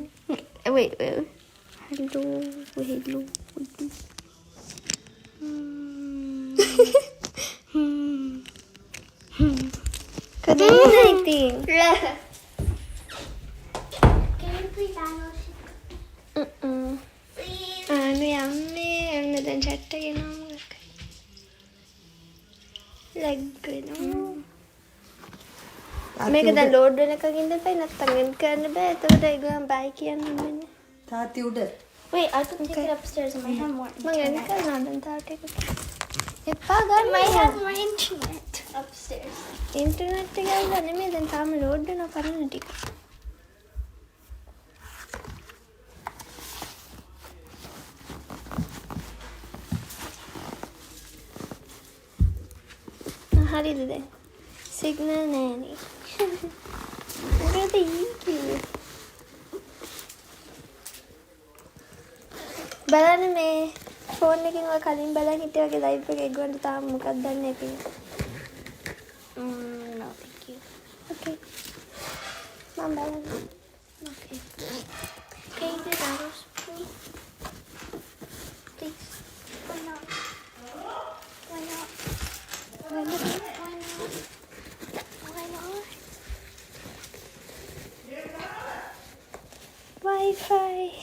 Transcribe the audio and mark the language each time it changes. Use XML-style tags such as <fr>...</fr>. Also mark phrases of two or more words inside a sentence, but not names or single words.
<en>Wait. Hello. Good evening. Can you please please? I'm then chat again.</en> <si>මේක දැන් ලෝඩ් වෙන එකකින් දෙපයි නැත්තම් එන්ඩ් කරන්න බෑ. එතකොට ඒගොල්ලන් බයි කියන්න ඕනේ. තාත්ති උඩ.</si> <en>Wait, I could take it upstairs. I might have more.</en> <si>මම එන්න කරනවා දැන් තාත්ති එක. එපා ගන්න.</si> <en>I might have more internet upstairs.</en> <si>ඉන්ටර්නෙට් එක ගන්න නෙමෙයි දැන් තාම ලෝඩ් වෙනවා පරණ ටික. හරිද දැන්? සිග්නල් නෑනේ. මොකද ඊ බලන්න මේ ෆෝන් එකකින් ඔය කලින් බලන් හිටිය වගේ ලයිව් එක ඒගොල්ලන්ට තාම මොකක්ද දන්නේ නැති.</si> <en>No thank you. Okay.</en> <si>මම බලන්න.</si> <en>Okay. Can you do that for me? Please. Why not? Why not? Why not? Why not? Wi-Fi.</en>